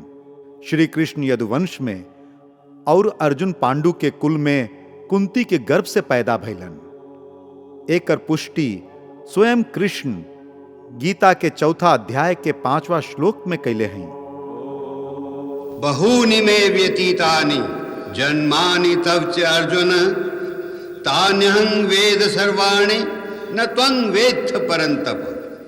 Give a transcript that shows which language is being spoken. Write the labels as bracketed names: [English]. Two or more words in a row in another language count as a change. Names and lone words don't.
[Bhojpuri] श्री कृष्ण यदुवंश में और अर्जुन पांडु के कुल में कुंती के गर्भ से पैदा भइलन। एकर पुष्टि स्वयं कृष्ण गीता के 4 अध्याय के 5वां श्लोक में कैले हैं। [Sanskrit] बहूनि मे व्यतीतानि जन्मानि तव च अर्जुन तान्यहं वेद सर्वाणि न त्वं वेत्थ परन्तप।